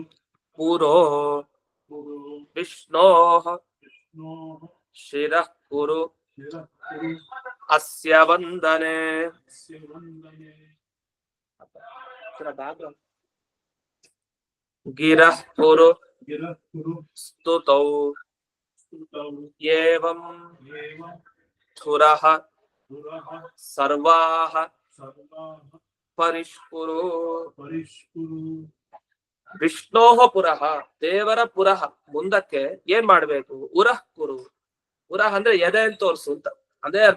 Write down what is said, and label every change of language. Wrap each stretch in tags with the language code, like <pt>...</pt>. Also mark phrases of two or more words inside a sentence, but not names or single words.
<sa>ಪೂರೋ ಕುರು ವಿಷ್ಣೋ ವಿಷ್ಣೋ ಶಿರಃ ಕುರು ಶಿರಕುರು ಅಸ್ಯ ವಂದನೆ. ಅಸ್ಯ ವಂದನೆ. ಗಿರಃ ಕುರು ಗಿರಃ ಕುರು ಸ್ತುತೌ ಸ್ತುತೌ ಏವಂ ಏವಂ ಧುರಃ ಪುರಃ ಸರ್ವಾಃ ಸರ್ವಾಃ ಪರಿಷ್ಕುರು. ಪರಿಷ್ಕುರು. ವಿಷ್ಣೋಹ ಪುರಃ,</sa> <kn>ದೇವರ ಪುರಃ ಮುಂದಕ್ಕೆ ಏನ್ ಮಾಡ್ಬೇಕು?</kn> <sa>ಉರಃ ಕುರು.</sa> <kn>ಉರಃ ಅಂದ್ರೆ ಎದೆ ಅಂತ ತೋರ್ಸು ಅಂತ, ಅದೇ ಅರ್ಥ.</kn>